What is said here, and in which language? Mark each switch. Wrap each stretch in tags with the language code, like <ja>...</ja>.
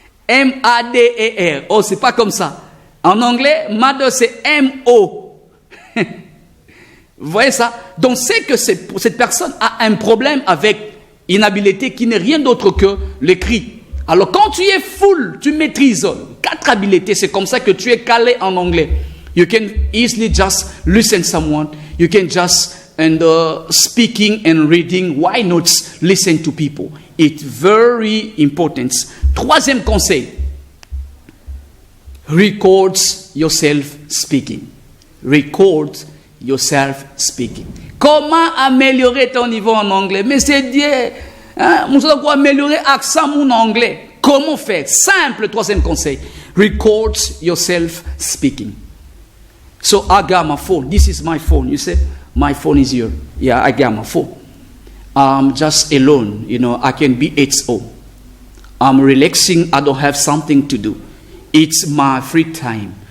<fr>M-A-D-E-R. Oh, c'est pas comme ça. En anglais, mother, c'est M-O. Vous voyez ça? Donc, c'est que cette personne a un problème avec une habileté qui n'est rien d'autre que l'écrit. Alors, quand tu es full, tu maîtrises 4 habiletés, c'est comme ça que tu es calé en anglais.</fr> <en>You can easily just listen someone. You can just, speaking and reading, why not listen to people? It's very important.</en> <fr>Troisième conseil.</fr> <en>Record yourself speaking. Record yourself speaking.</en> <fr>Comment améliorer ton niveau en anglais? Mais c'est Dieu. Nous allons améliorer l'accent en anglais. Comment faire? Simple, troisième conseil.</fr> <en>Record yourself speaking. So I got my phone. This is my phone. You say, my phone is here. Yeah, I got my phone. I'm just alone. You know, I can be at home. I'm relaxing. I don't have something to do. It's my free time.</en>